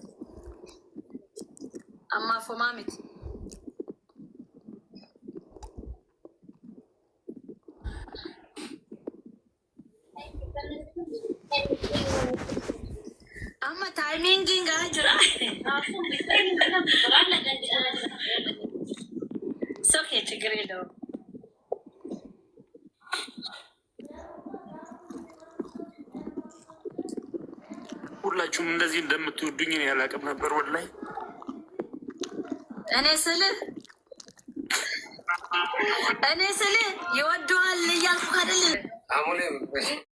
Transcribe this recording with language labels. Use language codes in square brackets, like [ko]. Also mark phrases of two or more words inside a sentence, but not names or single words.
[om] amma wama miti amma timing ga jira soke [am] ችግር የለውም። ሁላችሁም እንደዚህ እንደምትወዱኝ እኔ አላውቅም ነበር ወላሂ። እኔ ስልህ ይወደዋል እያልኩ አይደል?